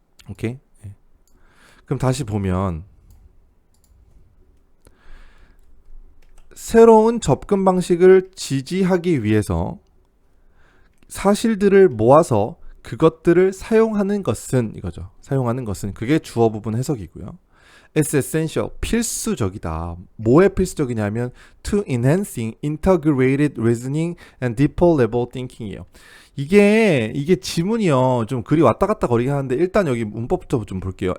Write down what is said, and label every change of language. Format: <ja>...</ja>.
<ko>오케이. 네. 그럼 다시 보면 새로운 접근 방식을 지지하기 위해서 사실들을 모아서 그것들을 사용하는 것은 이거죠. 사용하는 것은 그게 주어 부분 해석이고요.</ko> <en>It's essential, 필수적이다. 뭐에 필수적이냐면 to enhancing integrated reasoning and deeper level thinking이에요.</en> <ko>이게 지문이요. 좀 글이 왔다 갔다 거리긴 하는데 일단 여기 문법부터 좀 볼게요.</ko>